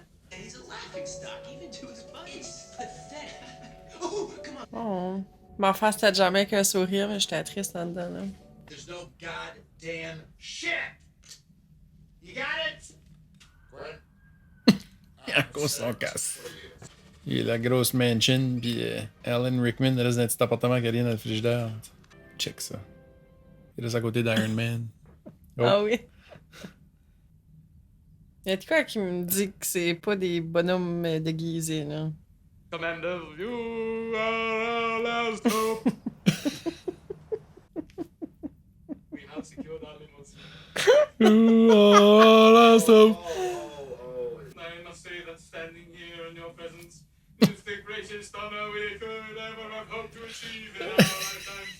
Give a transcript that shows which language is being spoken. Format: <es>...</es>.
<en>He's a laughing stock, even to his buddies. Pathetic. Oh, come on. Oh.</en> <fr>Ma face, c'était jamais qu'un sourire, mais j'étais triste en dedans, là.</fr> <en>There's no goddamn shit. You got it?</en> <fr>Il a cause son casse. Il a la grosse mansion, puis Alan Rickman reste dans un petit appartement qui a rien dans le frigidaire. Check ça. Il reste à côté d'Iron Man. Oh. Ah oui. Il y a de quoi qui me dit que c'est pas des bonhommes déguisés, là.</fr> <en>Commander, you are our last hope. We have secured our limousine. Last hope. I must say that standing here in your presence is the greatest honor we could ever have hoped to achieve in our lifetime.</en>